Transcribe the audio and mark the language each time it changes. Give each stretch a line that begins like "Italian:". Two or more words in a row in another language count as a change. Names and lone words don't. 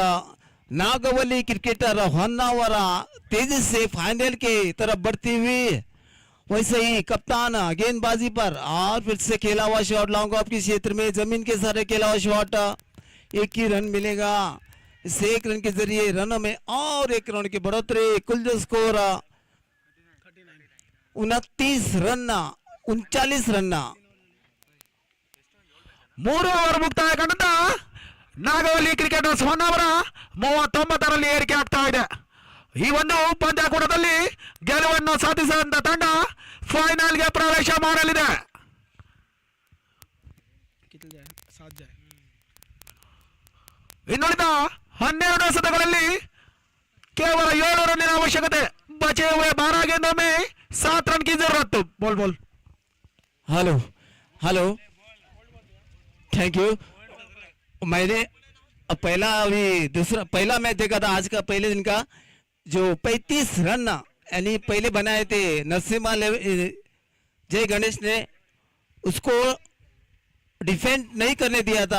Hindi: नागवली क्रिकेटर होन्नावरा तेजी से फाइनल की तरफ बढ़ती हुई, वैसे ही कप्तान गेंदबाजी पर और फिर से खेला हुआ शॉट
English: long off
Hindi: के क्षेत्र में जमीन के सारे खेला हुआ शॉट, 1 ही रन मिलेगा। इस 1 रन के जरिए रनों में और 1 रन की बढ़ोतरी, कुल जो स्कोर 29 रन, 39 रन।
Kannada: 3 ಓವರ್ ಮುಕ್ತಾಯಗೊಂಡ ನಾಗವಲ್ಲಿ ಕ್ರಿಕೆಟರ್ಸ್ ಹೊನ್ನಾವರ 39ರಲ್ಲಿ ಏರಿಕೆ ಆಗ್ತಾ ಇದೆ. ಈ ಒಂದು ಪಂದ್ಯಾಕೂಟದಲ್ಲಿ ಗೆಲುವನ್ನು ಸಾಧಿಸಿದಂತ ತಂಡ ಫೈನಲ್ಗೆ ಪ್ರವೇಶ ಮಾಡಲಿದೆ. ಇನ್ನುಳಿದ 12 ಎಸೆತಗಳಲ್ಲಿ ಕೇವಲ 7 ರನ್ನಿನ ಅವಶ್ಯಕತೆ.
Hindi: बचे हुए 12 गेंदों में 7 रन की जरूरत. बोल हेलो हेलो,
English: thank you.
Hindi: मैंने पहला अभी पहला मैच देखा था आज का, पहले दिन का, जो 35 रन यानी पहले बनाए थे नरसिम्हा जय गणेश ने, उसको डिफेंड नहीं करने दिया था।